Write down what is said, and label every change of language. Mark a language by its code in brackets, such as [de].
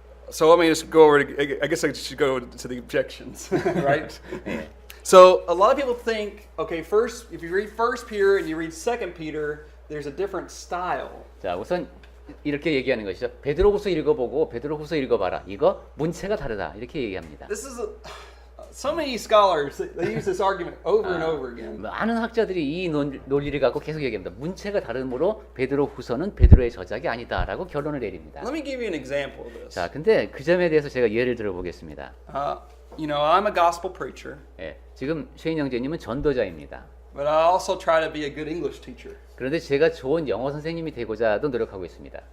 [en] So let me just go over. I guess I should go to the objections, right? So a lot of people think, okay, first, if you read 1 Peter and you read 2 Peter, there's a different style. [ko] 자, 우선 이렇게 얘기하는 것이죠. 베드로후서 읽어보고 베드로후서 읽어봐라. 이거 문체가 다르다. 이렇게 얘기합니다. [en] This is so many scholars they use this argument over and over again. [ko] 많은 학자들이 이 논리를 갖고 계속 얘기합니다. 문체가 다르므로 베드로후서는 베드로의 저작이 아니다라고 결론을 내립니다. [en] Let me give you an example of this. [ko] 자, 근데 그 점에 대해서 제가 예를 들어보겠습니다. [en] You know, I'm a gospel preacher. [ko] 예, 지금 쉐인 형제님은 전도자입니다. [en] But I also try to be a good English teacher. [ko] 그런데 제가 좋은 영어 선생님이 되고자도 노력하고 있습니다.